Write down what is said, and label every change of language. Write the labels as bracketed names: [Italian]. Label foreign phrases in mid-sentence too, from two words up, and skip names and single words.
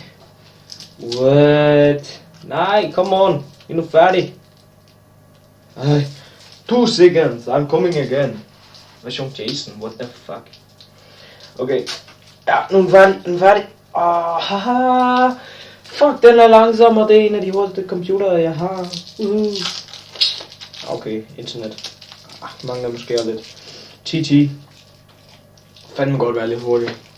[English] What? Nej, come on. [Danish] I er nu færdig. [English] 2 seconds, I'm coming again. Version Jason, what the fuck? [Danish] Okay. Ja, nu er den færdig. Haha. Fuck, den er langsom, og det er en af de hurtigste computere, jeg har. Okay, internet. Mangler måske lidt. TT. Fandme godt være lidt hurtigt.